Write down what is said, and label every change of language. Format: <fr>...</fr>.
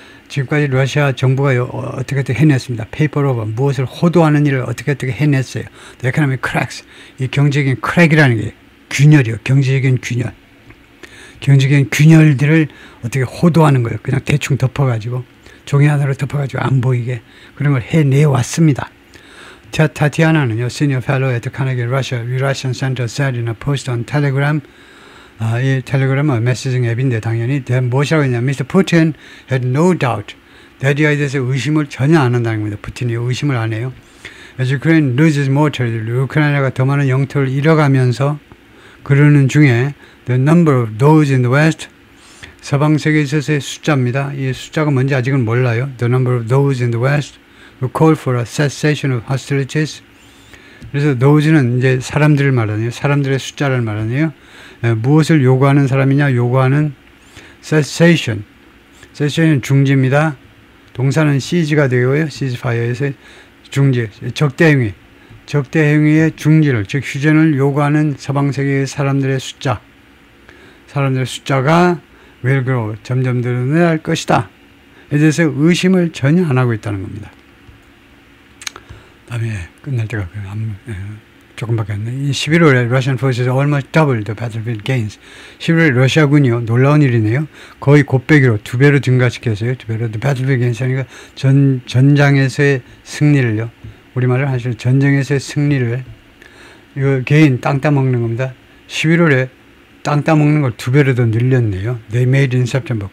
<ko>지금까지 러시아 정부가요. 어떻게 해냈습니다. 페이퍼 오버, 무엇을 호도하는 일을 어떻게 해냈어요.</ko> <en>The economic cracks.</en> <ko>이 경제적인 크랙이라는 게 균열이요. 경제적인 균열. 경제적인 균열들을 어떻게 호도하는 거예요. 그냥 대충 덮어가지고 종이 하나로 덮어가지고 안 보이게 그런 걸 해내왔습니다. 타티아나는요,</ko> <en>Senior Fellow at the Carnegie Russian Center said in a post on Telegram.</en> <ko>이 텔레그램은 메시징 앱인데 당연히 무엇이라고 했냐면 Mr.</ko> <en>Putin had no doubt.</en> <ko>대디아에 대해서 의심을 전혀 안 한다는 겁니다. 푸틴이 의심을 안 해요.</ko> <en>As Ukraine loses more territory,</en> <ko>우크라이나가 더 많은 영토를 잃어가면서 그러는 중에</ko> <en>the number of those in the West,</en> <ko>서방 세계에 있어서의 숫자입니다. 이 숫자가 뭔지 아직은 몰라요.</ko> <en>The number of those in the West who call for a cessation of hostilities.</en> <ko>그래서 those는 이제 사람들을 말하네요. 사람들의 숫자를 말하네요. 무엇을 요구하는 사람이냐? 요구하는 cessation. cessation은 중지입니다. 동사는 seize가 되고요. ceasefire에서 중지, 적대행위. 적대행위의 중지를, 즉 휴전을 요구하는 서방세계의 사람들의 숫자. 사람들의 숫자가</ko> <en>will grow,</en> <ko>점점 늘어날 것이다. 에 대해서 의심을 전혀 안 하고 있다는 겁니다. 다음에 끝날 때가 조금밖에 안 나요.</ko> <en>11월에 Russian forces almost doubled the battlefield gains.</en> <ko>11월에 러시아군이요. 놀라운 일이네요. 거의 곱배기로 2배로 증가시켰어요. 2배로</ko> <en>the battlefield gains</en> <ko>하니까 전장에서의 승리를요. 우리말로 하시죠. 전쟁에서의 승리를 이거 개인 땅 따먹는 겁니다. 11월에 땅 따먹는 걸 2배로 더 늘렸네요.</ko> <en>They made in September.</en>